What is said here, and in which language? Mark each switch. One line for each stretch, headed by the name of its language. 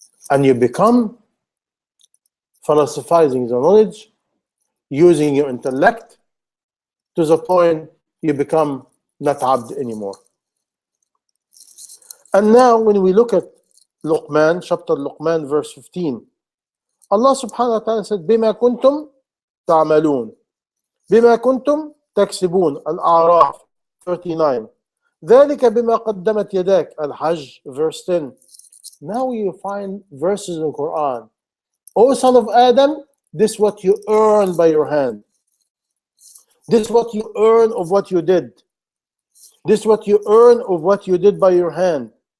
English: And you become philosophizing the knowledge, using your intellect, to the point you become not abd anymore. And now when we look at Luqman, chapter Luqman, verse 15, Allah subhanahu wa ta'ala said,
Arabic: بِمَا كُنْتُمْ تَعْمَلُونَ بِمَا كُنْتُمْ تَكْسِبُونَ
English: Al-A'raf 39.
Arabic: ذَلِكَ بِمَا قَدَّمَتْ يَدَاكَ Al-Hajj verse 10.
English: Now you find verses in the Quran. O son of Adam, this is what you earn by your hand. This is what you earn of what you did. This is what you earn of what you did by your hand.